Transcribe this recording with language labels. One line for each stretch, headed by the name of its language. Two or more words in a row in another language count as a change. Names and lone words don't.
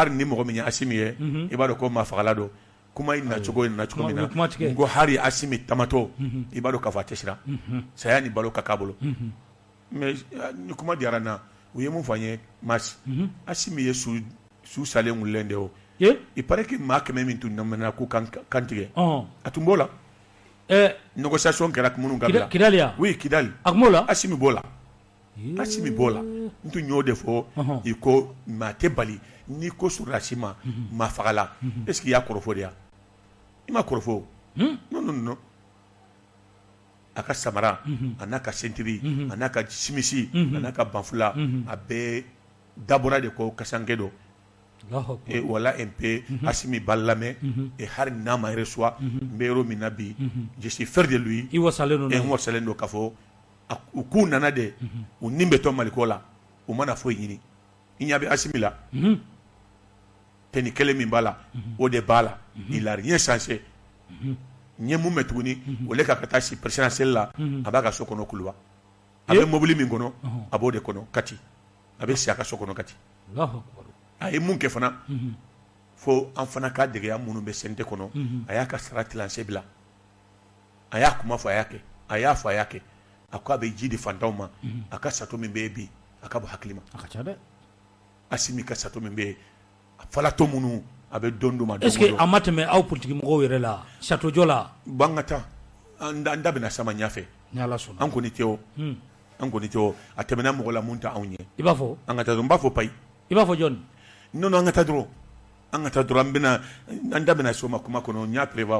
Bambara: hari ni mɔgɔ min ye Asimi ye i b'a dɔn ko maafagala don kuma in nacogo ye nacogo min na n ko hari Asimi tamatɔ i b'a dɔn k'a fɔ a tɛ siran saya ni balo ka k'a bolo mais ni kuma diyara n na u ye mun fɔ an ye Mas Asimi ye su salen wulilen de o
French: il paraît que
Bambara: maa 100 min tun nɔminɛna k'u kan tigɛ a tun b'o la négociation kɛra minnu ka bila Kidali oui Kidali a tun b'o la Asimi b'o la Asimi b'o la n tun y'o de fɔ i ko maa tɛ bali n'i ko sɔrɔdasi ma maafagala
French: est ce que
Bambara: i y'a kɔrɔfɔ de ya i ma kɔrɔfɔ non a ka samara a n'a ka sentiri a n'a ka simisi a n'a ka banfula a bɛɛ dabɔra de ko kasange dɔ
French: et voilà un peu
Bambara: Asimi b'a lamɛn et hari n'a ma reçoit n bɛ yɔrɔ min na bi
French: je suis fier de lui
Bambara: i wasalen don k'a fɔ u k'u nana de u nin bɛ to Maliko la u mana foyi ɲini i ɲɛ bɛ Asimi la tenue kelen min b'a la o de b'a la
French: il a rien changé
Bambara: n ye mun mɛn tuguni o le ka taa si présidentielle la a b'a ka so kɔnɔ kuluba a bɛ mobili min kɔnɔ a b'o de kɔnɔ Kati a bɛ si a ka so kɔnɔ Kati a ye mun kɛ fana fo an fana k'a degeya minnu bɛ CNT kɔnɔ a y'a ka sara tilancɛ bila a y'a kuma fɔ a y'a kɛ a y'a fɔ a y'a kɛ a ko a bɛ ji di fantanw ma a ka sato min bɛ yen bi a ka bɔ hakili ma a ka ca dɛ Asimi ka sato min bɛ yen a falatɔ minnu a bɛ don ma
French: est ce que
Bambara: a ma tɛmɛ aw politique mɔgɔw yɛrɛ la château jɔ la bon an ka taa an da bɛna sama ɲɛfɛ ni Ala sɔnna an kɔni tɛ o an kɔni tɛ o a tɛmɛna mɔgɔ la mun tɛ anw ɲɛ i b'a fɔ an ka taa dɔrɔn n b'a fɔ payi i b'a fɔ jɔn non an ka taa dɔrɔn an da bɛna so ma kuma kɔnɔ n y'a prévoir